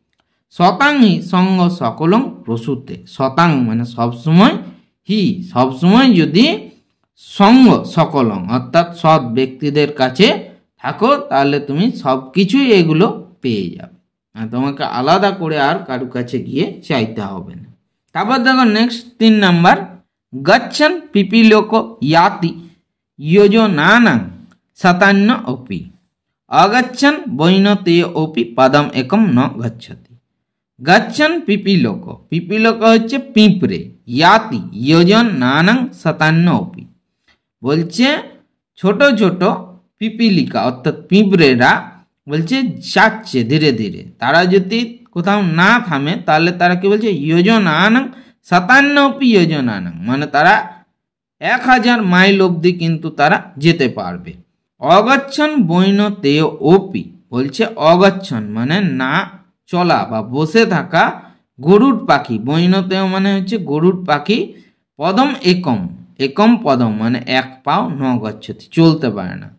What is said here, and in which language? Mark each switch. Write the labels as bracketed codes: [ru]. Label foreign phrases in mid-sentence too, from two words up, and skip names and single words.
[sa] শতাং হি সঙ্গ সকলং প্রসূতে, [bn] শতাং মানে সবসময়, হি সবসময় যদি, [sa] সঙ্গ সকলং [bn] অর্থাৎ সৎ ব্যক্তিদের কাছে থাকো তাহলে তুমি সব কিছুই এগুলো পেয়ে যাবে, তোমাকে আলাদা করে আর কারো কাছে গিয়ে চাইতে হবে না। তারপর দেখো নেক্সট 3 নাম্বার [sa] গচ্ছন পিপিলোক ইয়াতি योजनानां शतान्न अपि अगच्छन् वैनतेय अपि पदम एकम न गच्छति। गच्छन् पिपीलोक, [bn] पिपीलोक হচ্ছে পিঁপড়ে, [sa] ইয়াতি योजनानां शतान्न अपि [bn] বলছে ছোট ছোট পিপিলিকা অর্থাৎ পিঁপড়েরা বলছে যাচ্ছে ধীরে ধীরে, তারা যদি কোথাও না থামে তাহলে তারা কি বলছে [sa] योजनानां शतान्न अपि योजनानां [bn] মানে তারা 1000 মাইল অবধি কিন্তু তারা যেতে পারবে। [sa] অগচ্ছন বৈনতেয় ওপি [bn] বলছে অগচ্ছন মানে না চলা বা বসে থাকা গরুড় পাখি, বৈনতেয় মানে হচ্ছে গরুড় পাখি, [sa] পদম একম, একম পদম [bn] মানে এক পাও, [sa] ন গচ্ছতি [bn] চলতে পারে না।